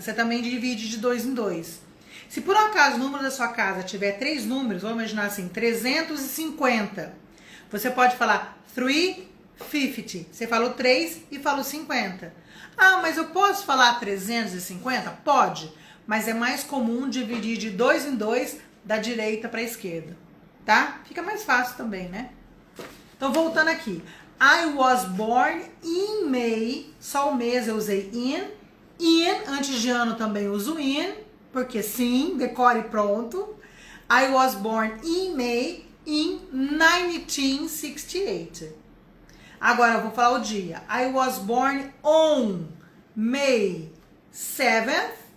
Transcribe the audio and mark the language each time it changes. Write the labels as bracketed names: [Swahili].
[Portuguese] Você também divide de 2 em 2. Se por acaso o número da sua casa tiver 3 números, vamos imaginar assim, 350, você pode falar 350. Você fala o 3 e fala o 50. Ah, mas eu posso falar 350? Pode, mas é mais comum dividir de 2 em 2 da direita para a esquerda, tá? Fica mais fácil também, né? Então, voltando aqui. [English] I was born in May, [Portuguese] só o mês eu usei [English] in. [Portuguese] In, antes de ano também uso in, porque sim, decore pronto. [English] I was born in May in 1968. [Portuguese] Agora eu vou falar o dia. [English] I was born on May 7th.